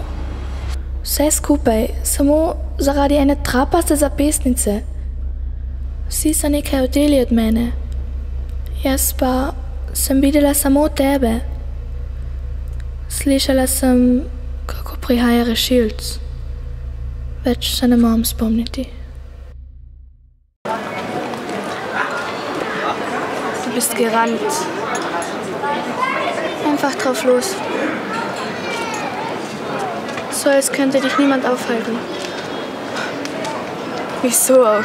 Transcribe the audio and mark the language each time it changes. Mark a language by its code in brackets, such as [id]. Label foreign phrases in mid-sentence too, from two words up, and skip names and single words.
[sl] Vse skupaj, samo zaradi ene trapaste zapestnice. Vsi so nekaj hoteli od mene. Jaz pa sem videla samo tebe. Slišala sem, kako prihaja rešilc. Več se ne morem spomniti. [de] Du bist gerannt. Einfach drauf los. So als könnte dich niemand aufhalten. Wieso auch?